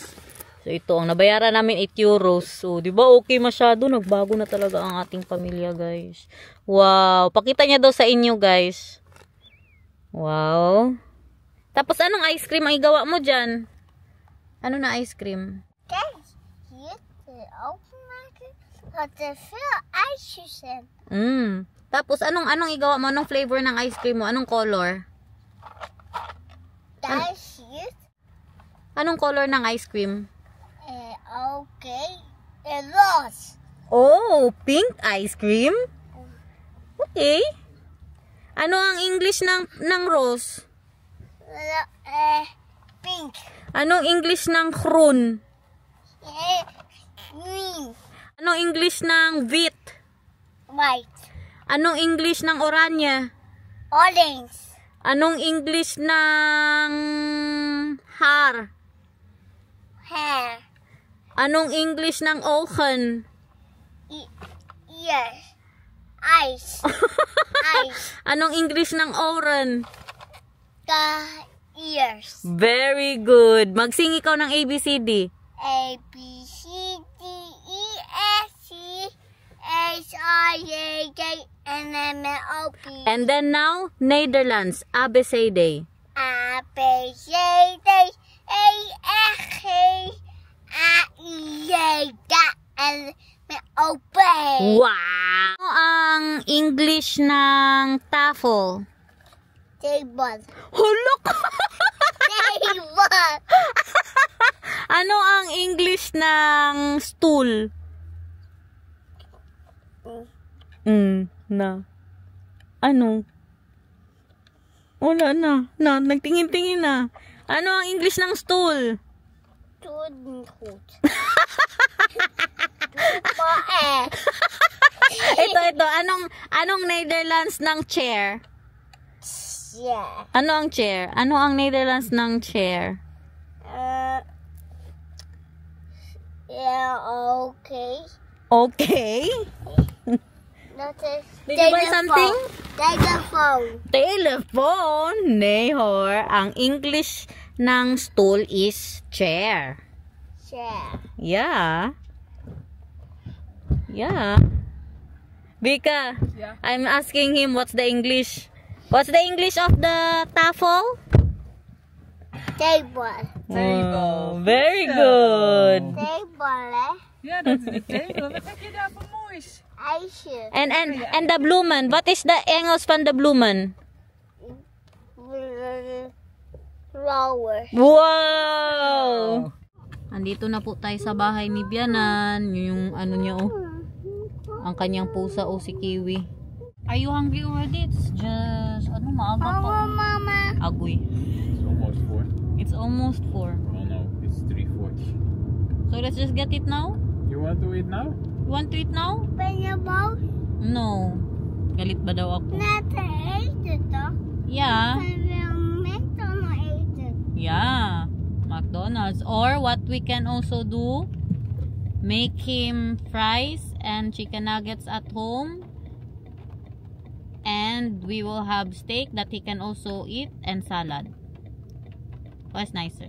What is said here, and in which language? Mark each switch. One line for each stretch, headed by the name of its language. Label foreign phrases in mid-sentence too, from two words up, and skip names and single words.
Filipino: So ito ang nabayaran namin 8 euros. So di ba okay masyado, nagbago na talaga ang ating pamilya guys. Wow, pakita niya daw sa inyo guys. Wow. Tapos anong ice cream ang igawa mo dyan? Ano na ice cream?
Dutch: Kijk, hier te openmaken. Wat er veel ijsjes in.
Filipino: Tapos anong igawa mo? Anong flavor ng ice cream mo? Anong color?
Dutch: Daar is hier.
Filipino: Anong color ng ice cream?
Dutch: Oké. Roze.
English: Oh, pink ice cream? Okay.
Filipino: Ano ang English ng rose?
English: Pink.
Filipino: Anong English ng groen?
English: Green.
Filipino: Anong English ng wheat?
English: White.
Filipino: Anong English ng oranye?
English: Orange.
Filipino: Anong English ng haar?
English: Hair.
Filipino: Anong English ng ogen?
English: Ears. Ice. Ice.
Filipino: Anong English ng oren?
English: The ears. Very good.
Filipino: Magsing ikaw ng ABCD.
English: A, B, C, D, E, F, G, H, I, J, K, L, M, N, O, P. And then now, Netherlands.
Dutch: ABCD. A, B, C, D, E, F, G, A, I, J, K, L, M, N, O, P.
Filipino: Wow! Ano ang English ng tafel?
English: Table. Hulok! Table.
Filipino: Ano ang English ng stool? Na. Ano? Wala na. Nagtingin-tingin na. Ano ang English ng stool?
Dutch: Doe niet goed.
Filipino: Ito. Anong Netherlands ng chair?
English: Yeah.
Filipino: Ano ang chair? Ano ang Netherlands ng chair?
English: Yeah, okay. Okay.
Dutch: Dat is
English: Did you buy something? Telephone. Telephone.
Filipino: Nehor. Ang English ng
English: stool is chair. Chair. Yeah. Vika, Yeah. I'm asking him what's the English. What's the English of the tafel? Table. Wow, very good. Table, eh?
Dutch: Ja, dat is de table. Wat heb je daar voor moois? IJsje.
English: And the bloemen. What is the
Dutch: Engels van
English: the bloemen? Flowers. Wow!
Filipino: Andito na po tayo sa bahay ni Bianan. Yung ano niya oh. Ang kanyang pusa oh, si Kiwi.
English: Are you hungry already? It's just,
Filipino: ano, maaga pa. Mama. Agoy.
English: It's almost 4. It's almost 4. Oh no, it's 3:40. So let's just get it now? You want to eat now? You want to eat now?
Dutch: Ben je boos?
Filipino: No. Galit ba daw ako?
Dutch: Net te eten, toch?
English: Yeah.
Dutch: En wil McDonald's eten.
English: Yeah. McDonald's. Or what we can also do, make him fries and chicken nuggets at home. And we will have steak that he can also eat and salad. What's nicer?